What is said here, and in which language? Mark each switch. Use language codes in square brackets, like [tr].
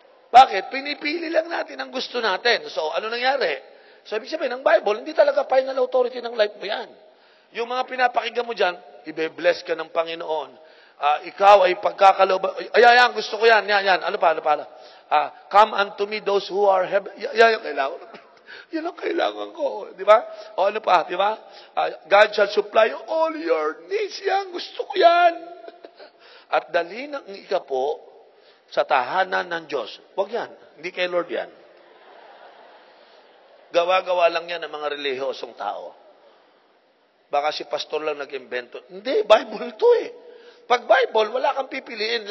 [tl] Bakit? Pinipili lang natin ang gusto natin. So, ano nangyari? So, ibig sabihin, ng Bible, hindi talaga final authority ng life mo yan. Yung mga pinapakinggan mo dyan, ibe-bless ka ng Panginoon. Ikaw ay pagkakalooban. Ayan, gusto ko yan. Yan. Ano pa? [en] Come unto me those who are heaven. [tl] Yan yung kailangan. Yan ang kailangan ko. Di ba? O ano pa? Di ba? [en] God shall supply all your needs. [tl] Yan, gusto ko yan. At dalhin ang ikapo sa tahanan ng Diyos. Huwag yan. Hindi kay Lord yan. Gawa-gawa lang yan ng mga relihiyosong tao. Baka si pastor lang nag-invento. Hindi, Bible to eh. Pag Bible, wala kang pipiliin.